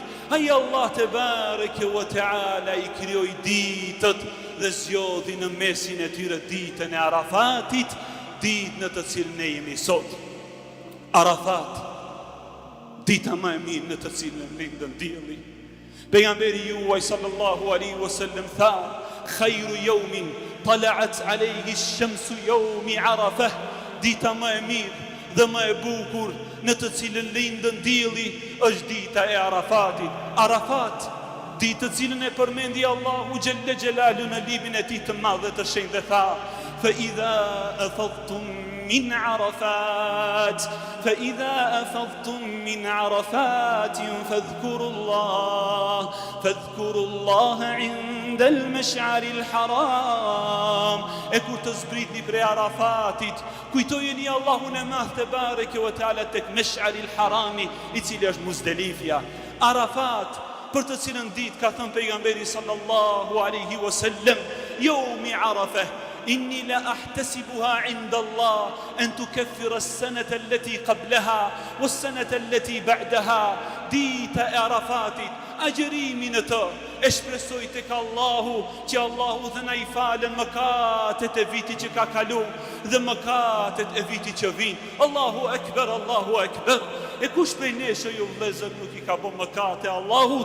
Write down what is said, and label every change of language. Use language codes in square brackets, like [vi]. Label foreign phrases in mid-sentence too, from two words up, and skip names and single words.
[sq] Ai Allah [ar] تبارك وتعالى [sq] i krijoi ditët dhe zgjodhi në mesin e tyre ditën e Arafatit, ditë në të cilën ne jemi sot. Arafat, dita më e mirë në të cilën lindën dielli. Pejgamberi juaj [ar] صلى الله عليه وسلم [sq] tha: [ar] "خير يوم طلعت عليه الشمس يوم عرفة." [sq] Dita më e mirë dhe më e bukur në të cilën lindën dielli është dita e Arafatit. Arafat, ditë të cilën e përmendi Allahu [ar] جل جلاله [sq] në librin e tij të madh dhe të shenjtë dhe tha: [ar] "فإذا أفضتم من عرفات فاذكروا الله عند المشعر الحرام." [sq] E kur të zbritni prej Arafatit, kujtojeni Allahun e madh [ar] تبارك وتعالى [sq] tek [ar] المشعر الحرام, [sq] i cili është Muzdelifja. [ar] Arafat, [sq] për të cilën ditë ka thënë pejgamberi [ar] صلى الله عليه وسلم يوم عرفة إني لأحتسبها عند الله أن تكفر السنة التي قبلها والسنة التي بعدها." [sq] Dita e Arafatit, agjërimin e të e shpresoj tek Allahu që Allahu dhe na i falen mëkatet e vitit që ka kalu dhe mëkatet e vitit që vin. [ar] الله أكبر، الله أكبر. [sq] E kush prej nesh ju vëllezër nuk i ka bën mëkate Allahut?